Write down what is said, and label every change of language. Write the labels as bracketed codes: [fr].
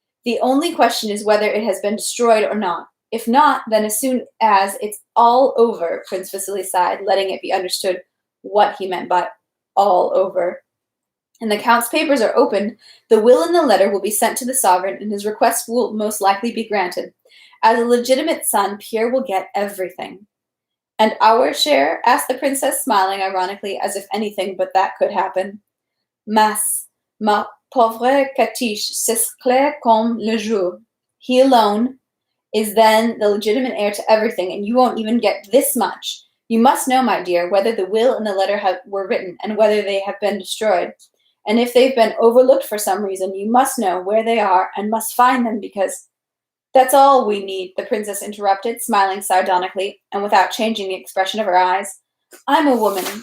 [en] The only question is whether it has been destroyed or not. If not, then as soon as it's all over," Prince Vasily sighed, letting it be understood what he meant by all over, "and the Count's papers are opened, the will and the letter will be sent to the sovereign, and his request will most likely be granted. As a legitimate son, Pierre will get everything." "And our share?" asked the princess, smiling ironically, as if anything but that could happen. [fr] Ma pauvre Catiche, c'est clair comme le jour. [en] He alone is then the legitimate heir to everything, and you won't even get this much. You must know, my dear, whether the will and the letter were written, and whether they have been destroyed. And if they've been overlooked for some reason, you must know where they are and must find them because—" "That's all we need," the princess interrupted, smiling sardonically and without changing the expression of her eyes. "I'm a woman.